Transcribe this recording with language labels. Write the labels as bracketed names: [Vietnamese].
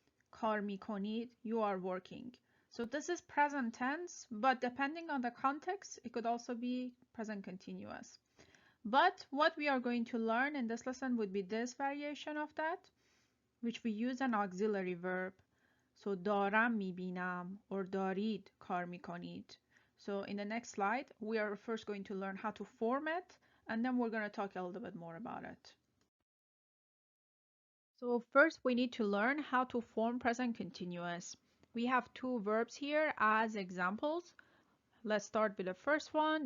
[Persian] کار میکنید, [English] you are working. So this is present tense, but depending on the context, it could also be present continuous. But what we are going to learn in this lesson would be this variation of that, which we use an auxiliary verb. [Persian] So دارم میبینم or دارید کار میکنید. [English] So in the next slide, we are first going to learn how to form it, and then we're going to talk a little bit more about it. So first we need to learn how to form present continuous. We have two verbs here as examples. Let's start with the first one.